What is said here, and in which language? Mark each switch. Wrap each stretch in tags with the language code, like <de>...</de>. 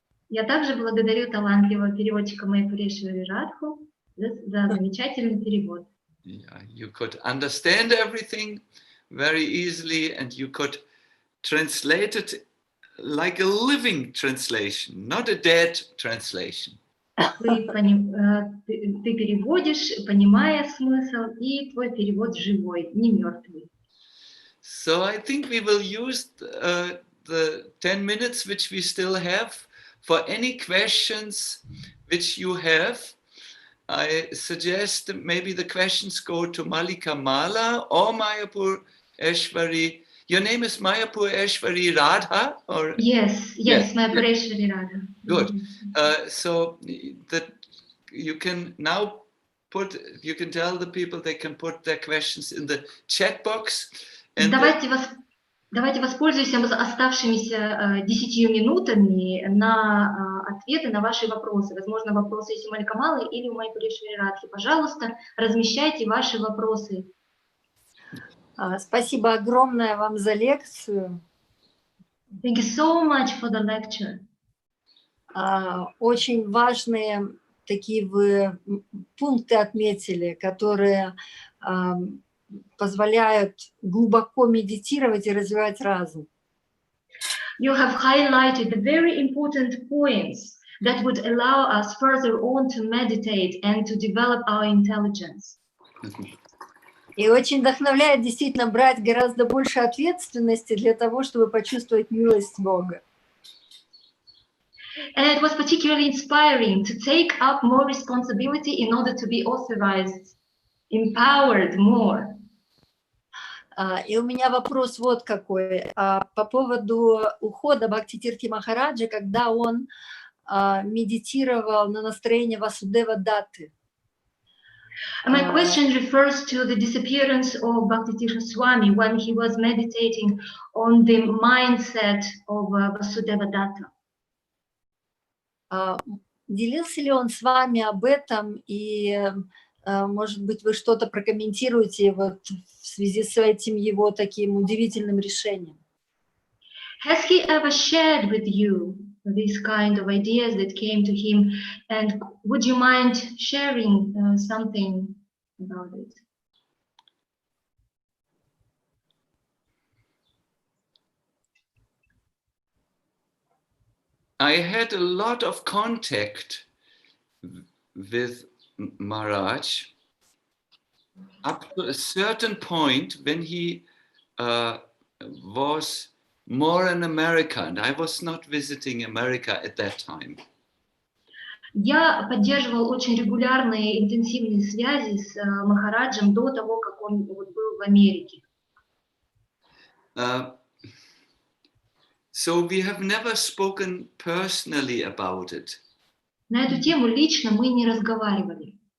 <ru>Я также благодарю талантливого переводчика Майю Пурешвари Радху за замечательный перевод.</ru> <en>Yeah, you could understand everything very easily, and you could translate it like a living translation, not a dead translation.</en> <ru>Ты переводишь, понимая смысл, и твой перевод живой, не мертвый.</ru> <en>So I think we will use the 10 minutes which we still have for any questions which you have. I suggest maybe the questions go to Malika Mala or Mayapur Eshwari. Your name is Mayapur Eshwari Radha? Or? Yes, Mayapur Eshwari Radha. Good. So that you can now you can tell the people they can put their questions in the chat box. And</en> <ru>Давайте воспользуемся оставшимися 10 минутами на ответы на ваши вопросы. Возможно, вопросы есть у Малика Малы или у Майи Пурешвари Радхи. Пожалуйста, размещайте ваши вопросы. Спасибо огромное вам за лекцию.</ru> <en>Thank you so much for the lecture.</en> <ru>Очень важные такие вы пункты отметили, которые позволяют глубоко медитировать и развивать разум.</ru> <en>You have highlighted the very important points that would allow us further on to meditate and to develop our intelligence.</en> <ru>И очень вдохновляет действительно брать гораздо больше ответственности для того, чтобы почувствовать милость Бога.</ru> <en>And it was particularly inspiring to take up more responsibility in order to be authorized, empowered more.</en> <ru>И у меня вопрос вот какой. По поводу ухода Бхактитирти Махараджа, когда он медитировал на настроение Васудева Датты.</ru> <en>My question refers to the disappearance of Bhaktitirtha Swami when he was meditating on the mindset of Vasudeva Datta.</en> <ru>Делился ли он с вами об этом, и, может быть, вы что-то прокомментируете вот в связи с этим его таким удивительным решением?</ru> <en>Has he ever shared with you these kind of ideas that came to him, and would you mind sharing something about it? I had a lot of contact with Maharaj up to a certain point when he was more in America, and I was not visiting America at that time.</en> <ru>Я поддерживал очень регулярные интенсивные связи с Махараджем до того, как он вот был в Америке.</ru> <en>So we have never spoken personally about it.</en> <ru>На эту тему лично мы не разговаривали.</ru>